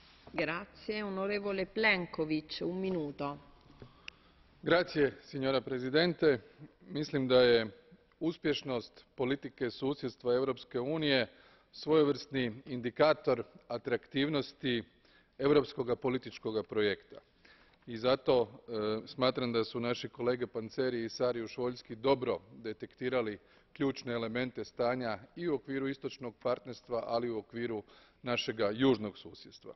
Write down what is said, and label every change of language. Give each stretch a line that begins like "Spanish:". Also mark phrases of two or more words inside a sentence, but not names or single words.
Italian: Grazie. Onorevole Plenković, un minuto. Grazie, signora Presidente.
Croatian: Mislim da je uspješnost politike susjedstva Europske unije svojevrsni indikator atraktivnosti europskog političkog projekta. I zato smatram da su naši kolege Panzeri i Saryusz-Wolski dobro detektirali ključne elemente stanja i u okviru istočnog partnerstva, ali i u okviru našega južnog susjedstva.